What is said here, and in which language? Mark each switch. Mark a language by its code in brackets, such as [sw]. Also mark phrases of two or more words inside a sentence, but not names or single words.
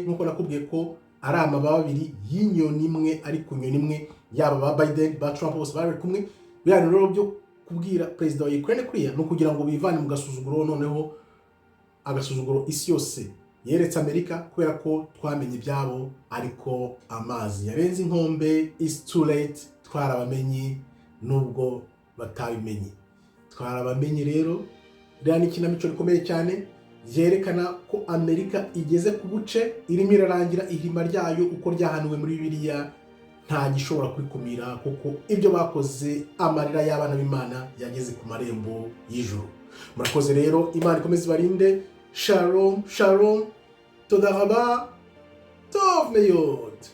[rw] Nkuko nakubwiye ko ari amababa abiri y'inyoni imwe, ariko inyoni imwe, yaba ba Biden ba Trump bose bari kumwe. Biriya rero byo kubwira perezida wa Ukraine kuriya no kugira ngo bivane mu gasuzuguro, noneho agasuzuguro isi yose yeretse Amerika, kubera ko twamenye ibyabo, ariko amazi yarenze inkombe. [en] Is too late. [rw] Twarabamenye nubwo batabimenye, twarabamenye. Rero rya ni ikinamico rikomeye cyane yerekana ko Amerika igeze ku buce, irimo irarangira ihima ryayo uko ryahanuwe muri Bibiliya. Nta gishobora kurikumira, kuko ibyo bakoze amarira y'abana b'Imana yageze ku marembo y'ijuru. Murakoze rero, Imana ikomeze ibarinde. [he] שלום, שלום, תודה רבה, טוב מאוד.